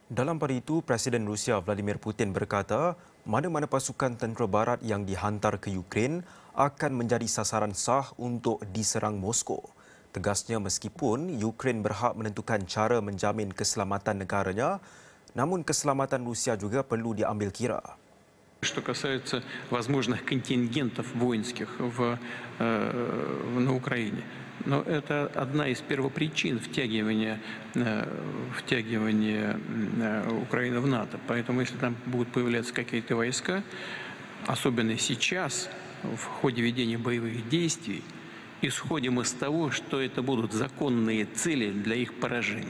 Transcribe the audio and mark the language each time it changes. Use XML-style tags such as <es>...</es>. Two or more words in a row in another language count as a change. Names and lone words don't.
<ms>Dalam pada itu, Presiden Rusia Vladimir Putin berkata, mana-mana pasukan tentera barat yang dihantar ke Ukraine akan menjadi sasaran sah untuk diserang Moskow. Tegasnya meskipun Ukraine berhak menentukan cara menjamin keselamatan negaranya, namun keselamatan Rusia juga perlu diambil kira.</ms> <ru>Что касается возможных контингентов воинских на Украине. Но это одна из первопричин втягивания Украины в НАТО. Поэтому если там будут появляться какие-то войска, особенно сейчас, в ходе ведения боевых действий, исходим из того, что это будут законные цели для их поражения.</ru>